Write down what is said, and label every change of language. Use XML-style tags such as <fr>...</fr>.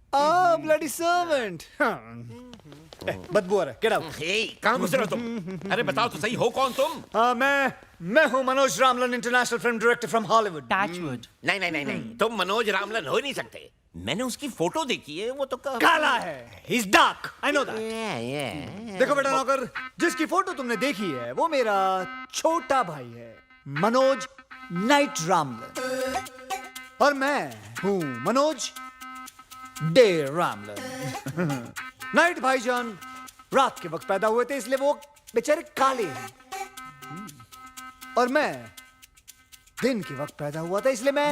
<en>Bloody servant.</en> <hi>बदबू आ रहा है,</hi> <en>get out।</en> <hi>कहाँ घुस रहे हो तुम? अरे बताओ तो सही, हो कौन तुम? मैं हूँ Manoj रामलन, international film director from Hollywood. नहीं नहीं नहीं नहीं, तुम मनोज रामलन हो ही नहीं सकते। मैंने उसकी फोटो देखी है, वो तो काला है,</hi> <en>he's dark, I know that।</en> <hi>देखो बेटा नौकर, जिसकी फोटो तुमने देखी है वो मेरा छोटा भाई है, मनोज नाइट रामलन, और मैं हूँ मनोज डे रामलन। नाइट भाईजान रात के वक्त पैदा हुए थे, इसलिए वो बेचारे काले हैं, और मैं दिन के वक्त पैदा हुआ था, इसलिए मैं</hi>